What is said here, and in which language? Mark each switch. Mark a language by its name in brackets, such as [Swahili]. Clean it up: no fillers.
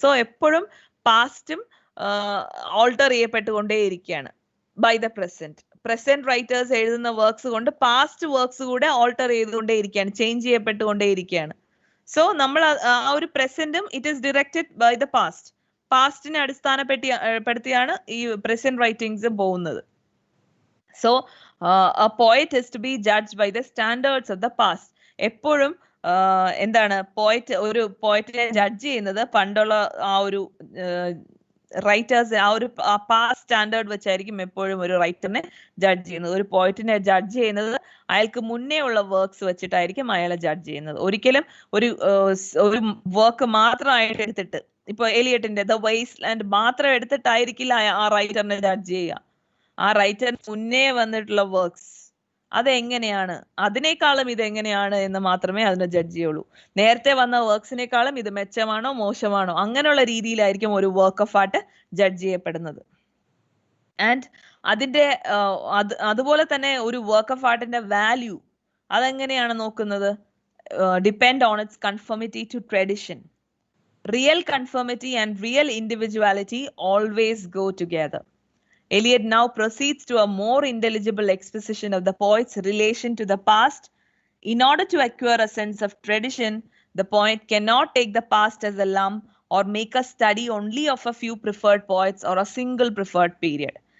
[Malayalam] So എപ്പോഴും പാസ്റ്റും alter ചെയ്യപ്പെട്ടുകൊണ്ടേയിരിക്കുകയാണ് [English] by the present writers [Malayalam] എഴുതുന്ന works കൊണ്ട് പാസ്റ്റ് വർക്ക്സ് കൂടെ ഓൾട്ടർ ചെയ്തുകൊണ്ടേയിരിക്കുകയാണ്, ചേഞ്ച് ചെയ്യപ്പെട്ടുകൊണ്ടേയിരിക്കുകയാണ്. സോ നമ്മൾ ആ ഒരു പ്രസന്റും [English] it is directed by the [Malayalam] പാസ്റ്റിനെ അടിസ്ഥാനപ്പെടുത്തിയാണ് ഈ പ്രസന്റ് റൈറ്റിംഗ്സ് പോകുന്നത്. [English] So a poet is to be judged by the standards of the past. [Malayalam] എപ്പോഴും എന്താണ് ഒരു പോയറ്റിനെ ജഡ്ജ് ചെയ്യുന്നത് പണ്ടുള്ള ആ ഒരു റൈറ്റേഴ്സ്, ആ ഒരു പാസ്റ്റ് സ്റ്റാൻഡേർഡ് വെച്ചായിരിക്കും എപ്പോഴും ഒരു റൈറ്ററിനെ ജഡ്ജ് ചെയ്യുന്നത്. ഒരു പോയറ്റിനെ ജഡ്ജ് ചെയ്യുന്നത് അയാൾക്ക് മുന്നേ ഉള്ള വർക്ക്സ് വെച്ചിട്ടായിരിക്കും അയാളെ ജഡ്ജ് ചെയ്യുന്നത്. ഒരിക്കലും ഒരു വർക്ക് മാത്രമായിട്ട് എടുത്തിട്ട്, ഇപ്പൊ എലിയട്ടിന്റെ ദ വേസ്റ്റ് ലാൻഡ് മാത്രം എടുത്തിട്ടായിരിക്കില്ല ആ റൈറ്ററിനെ ജഡ്ജ് ചെയ്യുക. ആ റൈറ്ററിന് മുന്നേ വന്നിട്ടുള്ള വർക്ക്സ് അതെങ്ങനെയാണ്, അതിനേക്കാളും ഇതെങ്ങനെയാണ് എന്ന് മാത്രമേ അതിനെ ജഡ്ജ് ചെയ്യുള്ളൂ. നേരത്തെ വന്ന വർക്ക്സിനേക്കാളും ഇത് മെച്ചമാണോ മോശമാണോ അങ്ങനെയുള്ള രീതിയിലായിരിക്കും ഒരു വർക്ക് ഓഫ് ആർട്ട് ജഡ്ജ് ചെയ്യപ്പെടുന്നത്. ആൻഡ് അതിന്റെ അതുപോലെ തന്നെ ഒരു വർക്ക് ഓഫ് ആർട്ടിന്റെ വാല്യൂ അതെങ്ങനെയാണ് നോക്കുന്നത്? [English] Depend on its conformity to tradition. Real conformity and real individuality always go together. Eliot now proceeds to a more intelligible exposition of the poet's relation to the past. In order to acquire a sense of tradition, the poet cannot take the past as a lump or make a study only of a few preferred poets or a single preferred period.